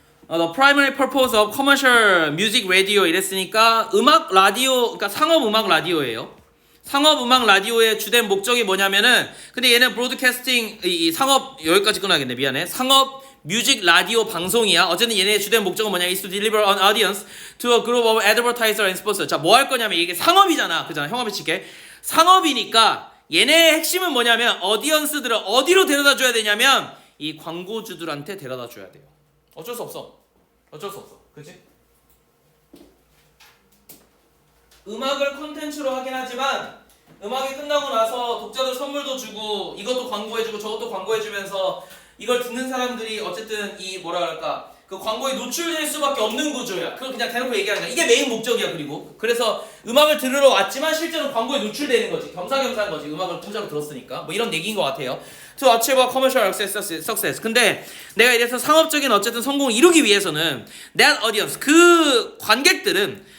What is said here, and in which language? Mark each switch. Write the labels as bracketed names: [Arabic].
[English] The primary purpose of commercial music radio [Korean] 이랬으니까 음악 라디오, 그러니까 상업 음악 라디오예요. 상업 음악 라디오의 주된 목적이 뭐냐면은 근데 얘는 브로드캐스팅 이 상업 여기까지 끊어야겠네. 미안해. 상업 뮤직 라디오 방송이야. 어쨌든 얘네의 주된 목적은 뭐냐? [English] is to deliver an audience to a group of advertiser and sponsor. [Korean] 자, 뭐 할 거냐면 이게 상업이잖아. 그잖아. 형아비 칠게. 상업이니까 얘네의 핵심은 뭐냐면 어디언스들을 어디로 데려다 줘야 되냐면 이 광고주들한테 데려다 줘야 돼요. 어쩔 수 없어. 그치? 음악을 콘텐츠로 하긴 하지만 음악이 끝나고 나서 독자들 선물도 주고 이것도 광고해주고 저것도 광고해주면서 이걸 듣는 사람들이 어쨌든 이 뭐라 그럴까 그 광고에 노출될 수밖에 없는 구조야. 그걸 그냥 대놓고 얘기하는 거야. 이게 메인 목적이야. 그리고 그래서 음악을 들으러 왔지만 실제로 광고에 노출되는 거지. 겸사겸사한 거지. 음악을 공짜로 들었으니까 뭐 이런 얘기인 것 같아요. [English] To achieve a commercial success. [Korean] 근데 내가 이래서 상업적인 어쨌든 성공을 이루기 위해서는 [English] that audience [Korean] 그 관객들은